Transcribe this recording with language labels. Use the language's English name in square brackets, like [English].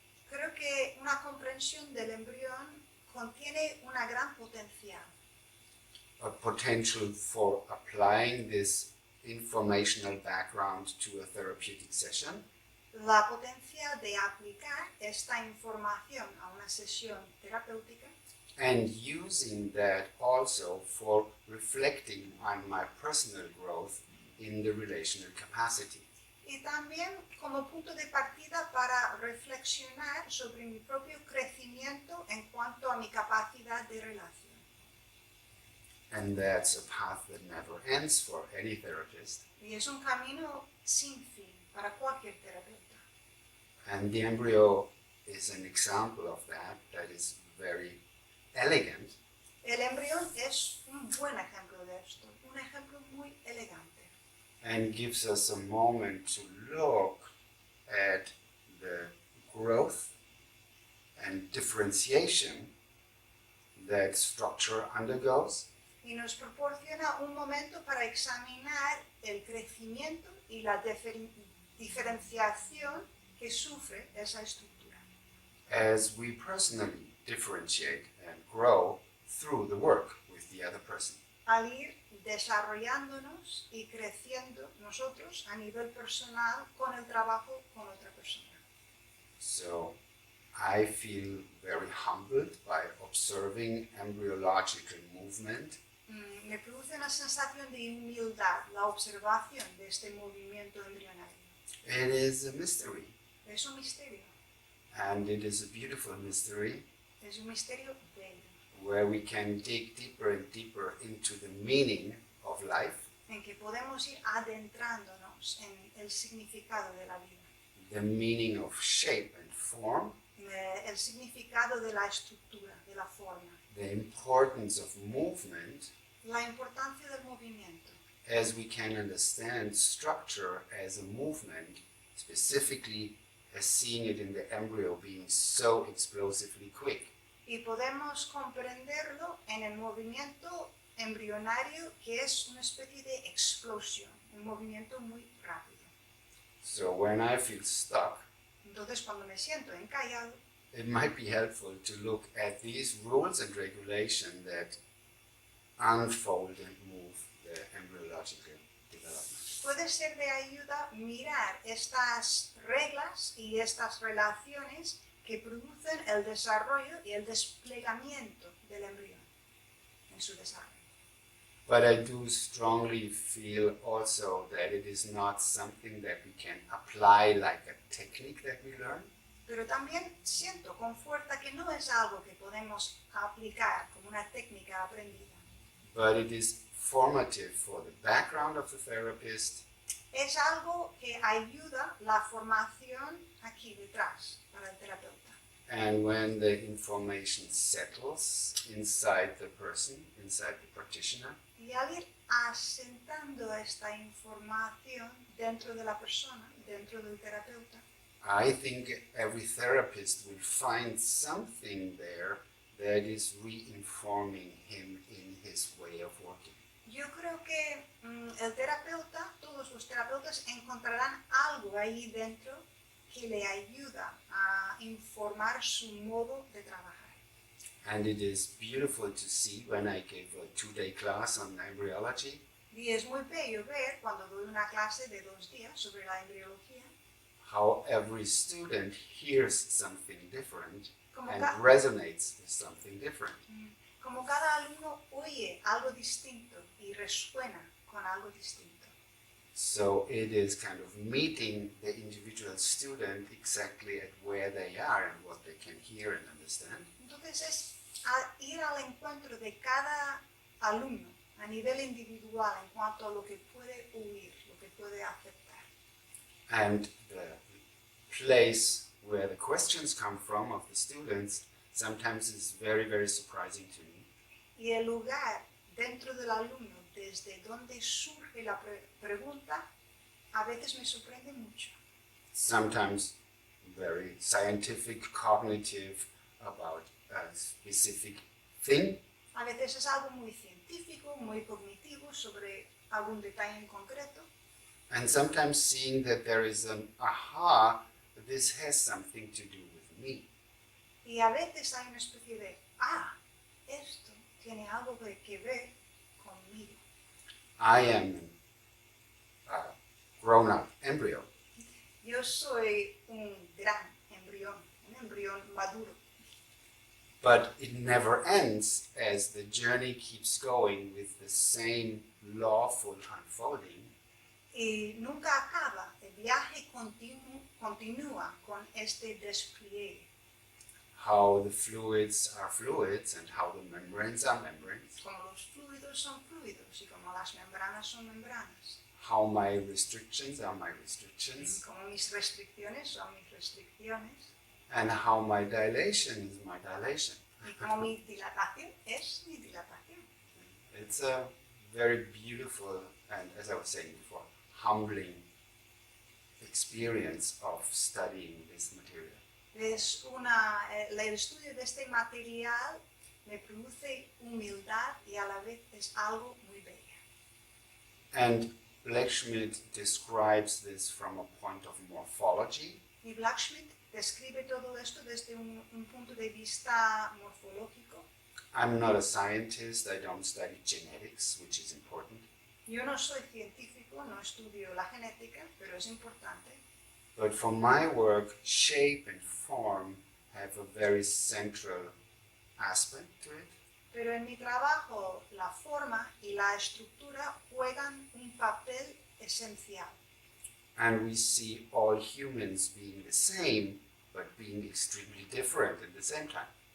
[Spanish] Creo que una comprensión del embrión contiene una gran potencial, [English] a potential for applying this informational background to a therapeutic session, [Spanish] la potencia de aplicar esta información a una sesión terapéutica [English] and using that also for reflecting on my personal growth in the relational capacity. [Spanish] y también como punto de partida para reflexionar sobre mi propio crecimiento en cuanto a mi capacidad de relación. [English] And that's a path that never ends for any therapist. [Spanish] Y es un camino sin fin para cualquier terapeuta. [English] And the embryo is an example of that is very elegant. [Spanish] El embrión es un buen ejemplo de esto, un ejemplo muy elegante. [English] And gives us a moment to look at the growth and differentiation that structure undergoes, [Spanish] Y nos proporciona un momento para examinar el crecimiento y la diferenciación que sufre esa estructura. [English] as we personally differentiate and grow through the work with the other person. [Spanish] Al ir desarrollándonos y creciendo nosotros a nivel personal con el trabajo con otra persona. [English] So I feel very humbled by observing embryological movement, [Spanish] Me produce una sensación de humildad la observación de este movimiento embrionario. [English] it is a mystery, [Spanish] Es un misterio, [English] and it is a beautiful mystery [Spanish] es un misterio bello, [English] where we can dig deeper and deeper into the meaning of life, [Spanish] en que podemos ir adentrándonos en el significado de la vida, [English] the meaning of shape and form, [Spanish] el significado de la estructura, de la forma, [English] the importance of movement, [Spanish] la importancia del movimiento, [English] as we can understand structure as a movement, specifically as seeing it in the embryo being so explosively quick. [Spanish] y podemos comprenderlo en el movimiento embrionario que es una especie de explosión, un movimiento muy rápido. [English] So when I feel stuck, [Spanish] Entonces cuando me siento encallado, [English] it might be helpful to look at these rules and regulation that unfold and move the embryological development. [Spanish] puede ser de ayuda mirar estas reglas y estas relaciones que producen el desarrollo y el desplegamiento del embrión en su desarrollo. [English] But I do strongly feel also that it is not something that we can apply like a technique that we learn, [Spanish] Pero también siento con fuerza que no es algo que podemos aplicar como una técnica aprendida, [English] but it is formative for the background of the therapist, [Spanish] es algo que ayuda la formación aquí detrás para el terapeuta. [English] and when the information settles inside the person, inside the practitioner, [Spanish] Y al ir asentando esta información dentro de la persona, dentro del terapeuta, [English] I think every therapist will find something there that is reinforming him in his way of working. [Spanish] yo creo que el terapeuta, todos los terapeutas encontrarán algo ahí dentro que le ayuda a informar su modo de trabajar. [English] And it is beautiful to see when I gave a 2-day class on embryology, [Spanish] Y es muy bello ver cuando doy una clase de 2 días sobre la embriología, [English] how every student hears something different [Spanish] como, [English] and ca- resonates with something different. [Spanish] como cada alumno oye algo distinto y resuena con algo distinto. [English] So it is kind of meeting the individual student exactly at where they are and what they can hear and understand. [Spanish] Entonces es ir al encuentro de cada alumno a nivel individual en cuanto a lo que puede oír, lo que puede aceptar. [English] And the place where the questions come from of the students sometimes is very, very surprising to me. [Spanish] Y el lugar dentro del alumno desde donde surge la pregunta a veces me sorprende mucho. [English] Sometimes very scientific, cognitive, about a specific thing. [Spanish] A veces es algo muy científico, muy cognitivo sobre algún detalle en concreto. [English] And sometimes seeing that there is an aha, this has something to do with me. [Spanish] Y a veces hay una especie de, esto tiene algo que ver conmigo. [English] I am a grown-up embryo, [Spanish] Yo soy un gran embrión, un embrión maduro. [English] but it never ends as the journey keeps going with the same lawful unfolding. [Spanish] Y nunca acaba, el viaje continúa con este despliegue. [English] How the fluids are fluids and how the membranes are membranes. [Spanish] Como los fluidos son fluidos y como las membranas son membranas. [English] How my restrictions are my restrictions. [Spanish] Como mis restricciones son mis restricciones. [English] And how my dilation is my dilation. [Spanish] Y como mi dilatación es mi dilatación. [English] It's a very beautiful and, as I was saying before, humbling experience of studying this material. [Spanish] Es el estudio de este material me produce humildad y a la vez es algo muy bello. [English] And Blechschmidt describes this from a point of morphology. [Spanish] Y Blechschmidt describe todo esto desde un punto de vista morfológico. [English] I'm not a scientist, I don't study genetics, which is important. [Spanish] Yo no soy científico, no estudio la genética, pero es importante. [English] But for my work, shape and form have a very central aspect to it. [Spanish] Pero en mi trabajo, la forma y la estructura juegan un papel esencial. [English] And we see all humans being the same, but being extremely different at the same time.